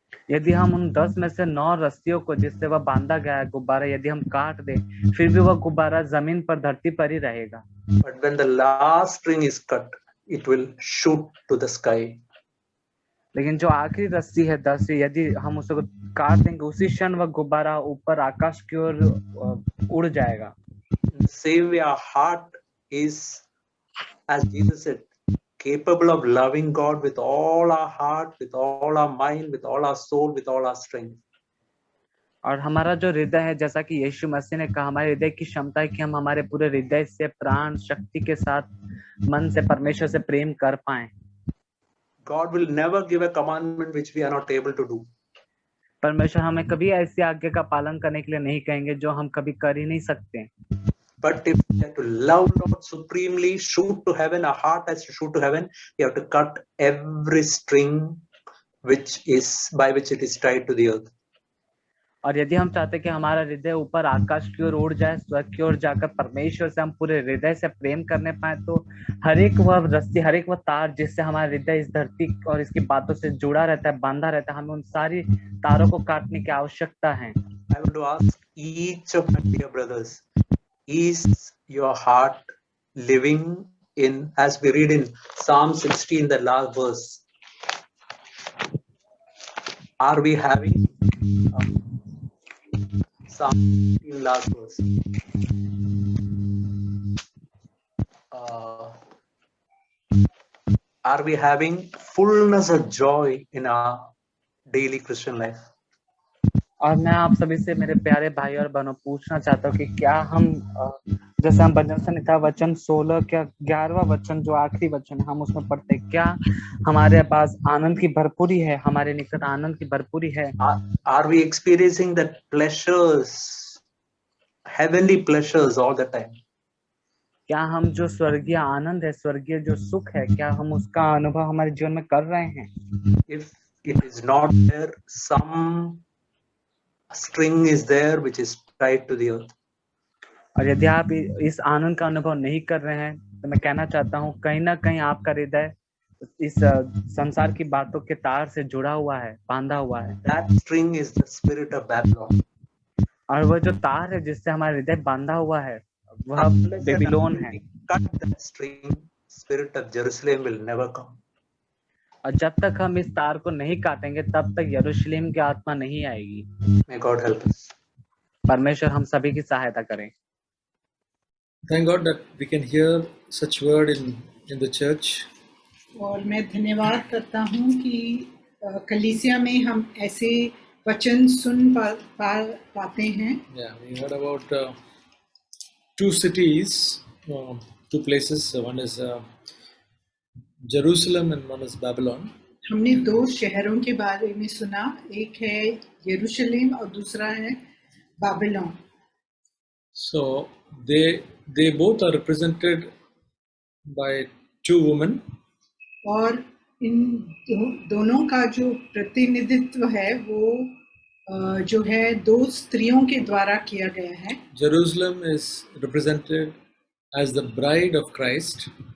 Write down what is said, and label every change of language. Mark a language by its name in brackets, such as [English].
[Hindi] यदि हम उन 10 में से 9 रस्सियों को, जिससे वह बांधा गया है गुब्बारा, यदि हम काट दें, फिर भी वह गुब्बारा जमीन पर, धरती पर ही रहेगा। [English] But when the last string is cut, it will shoot to the sky. [Hindi] लेकिन जो आखिरी रस्सी है 10, यदि हम उसको काट देंगे, उसी क्षण वह गुब्बारा ऊपर आकाश की ओर उड़ जाएगा। [English] Same way our heart is, as Jesus said, capable of loving God with all our heart, with all our mind, with all our soul, with all our strength. [Hindi] और हमारा जो हृदय है, जैसा कि यीशु मसीह ने कहा, हमारे हृदय की क्षमता है कि हम हमारे पूरे हृदय से, प्राण, शक्ति के साथ, मन से परमेश्वर से प्रेम कर पाएं। [English] God will never give a commandment which we are not able to do. [Hindi] परमेश्वर हमें कभी ऐसी आज्ञा का पालन करने के लिए नहीं कहेंगे जो हम कभी कर ही नहीं सकते। [English] But if we have to love Lord supremely, shoot to heaven, our heart has to shoot to heaven, we have to cut every string by which it is tied to the earth. [Hindi] और यदि हम चाहते कि हमारा हृदय ऊपर आकाश की ओर उड़ जाए, स्वर्ग की ओर जाकर परमेश्वर से हम पूरे हृदय से प्रेम करने पाए, तो हर एक वह रस्सी, हर एक वह तार जिससे हमारा हृदय इस धरती और इसकी बातों से जुड़ा रहता है, बांधा रहता है, हमें उन सारी तारों को काटने की आवश्यकता है। [English] I want to ask each of my dear brothers, is your heart living in, as we read in Psalm 16, the last verse, are we having Psalm 16 last verse? Are we having fullness of joy in our daily Christian life? [Hindi] और मैं आप सभी से मेरे प्यारे भाई और बहनों पूछना चाहता हूँ कि क्या हम जैसे हम भजन संहिता वचन 16 क्या 11वां वचन जो आखिरी वचन है हम उसमें पढ़ते हैं, क्या हमारे पास आनंद की भरपूरी है, हमारे निकट आनंद की भरपूरी है? [English] Are we experiencing that pleasures, heavenly pleasures all the time? [Hindi] क्या हम जो स्वर्गीय आनंद है, स्वर्गीय जो सुख है, क्या हम उसका अनुभव हमारे जीवन में कर रहे हैं? [English] If it is not there, some string is there which is tied to the earth. [Hindi] और यदि आप इस आनंद का अनुभव नहीं कर रहे हैं तो मैं कहना चाहता हूँ कहीं ना कहीं आपका हृदय इस संसार की बातों के तार से जुड़ा हुआ है, बांधा हुआ है। [English] That string is the spirit of Babylon. [Hindi] और वह जो तार है जिससे हमारा हृदय बांधा हुआ है वह बेबीलोन है। [English] Cut that string, spirit of Jerusalem will never come. [Hindi] और जब तक हम इस तार को नहीं काटेंगे तब तक यरूशलेम की आत्मा नहीं आएगी। [English] May God help us. [Hindi] परमेश्वर हम सभी की सहायता करें। [English] Thank God that we can hear such word in the church. [Hindi] और मैं धन्यवाद करता हूँ कि कलीसिया में हम ऐसे वचन सुन पाते हैं। [English] Yeah, we heard about two cities, two places. One is Jerusalem and one is Babylon. [Hindi] हमने दो शहरों के बारे में सुना, एक है यरूशलेम और दूसरा है Babylon. [English] So they both are represented by two women. [Hindi] और इन दोनों का जो प्रतिनिधित्व है वो जो है दो स्त्रियों के द्वारा किया गया है। [English] Jerusalem is represented as the bride of Christ.